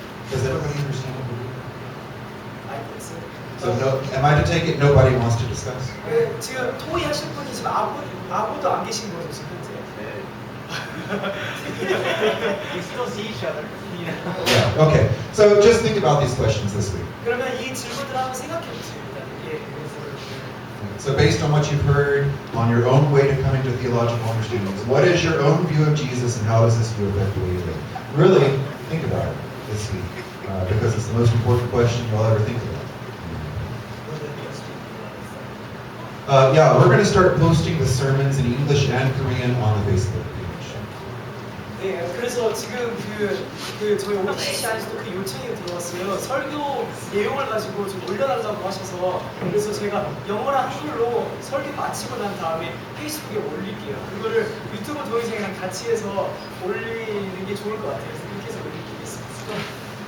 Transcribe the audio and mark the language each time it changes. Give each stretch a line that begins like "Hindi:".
English: Does everybody understand what we're doing? I think so. So no, am I to take it nobody wants to discuss?
Korean: 네, 지금 토의하실 분이 지금 아무도 안 계신 거죠, 지금 현재.
English: We still see each other. You know? Yeah, okay. So just think about these questions this week.
Korean: 그러면 이 질문들을 한번 생각해 보세요. 일단 이게
English: So based on what you've heard, on your own way to coming to theological understandings, what is your own view of Jesus and how does this view affect the way you live? Really think about it this week, because it's the most important question you'll ever think about. Yeah, we're going to start posting the sermons in English and Korean on the Facebook page.
Korean: 네, 그래서 지금 저희 OTC에서도 그 요청이 들어왔어요. 설교 내용을 가지고 좀 올려달라고 하셔서 그래서 제가 영어랑 한글로 설교 마치고 난 다음에 페이스북에 올릴게요. 그거를 유튜브 동영상이랑 같이 해서 올리는 게 좋을 것 같아요. 그래서 그렇게 해서 올리겠습니다.